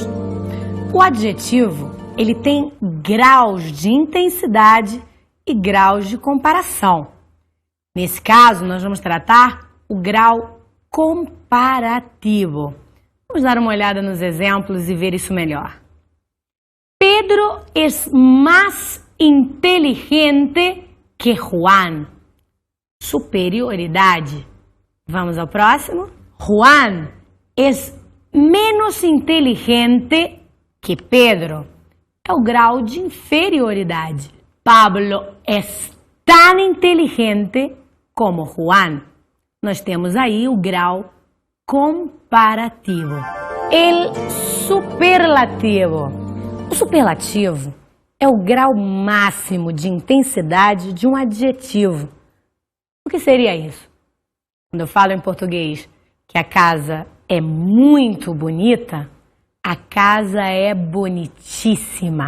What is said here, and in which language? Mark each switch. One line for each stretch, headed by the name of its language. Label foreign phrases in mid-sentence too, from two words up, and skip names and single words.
Portuguese: O adjetivo, ele tem graus de intensidade e graus de comparação. Nesse caso, nós vamos tratar o grau comparativo. Vamos dar uma olhada nos exemplos e ver isso melhor.
Spanish: Pedro es más inteligente que Juan.
Portuguese: Superioridade. Vamos ao próximo.
Spanish: Juan es menos inteligente que Pedro.
Portuguese: É o grau de inferioridade.
Spanish: Pablo es tan inteligente como Juan.
Portuguese: Nós temos aí o grau comparativo.
Spanish: El superlativo.
Portuguese: O superlativo é o grau máximo de intensidade de um adjetivo. O que seria isso? Quando eu falo em português que a casa é muito bonita, a casa é bonitíssima.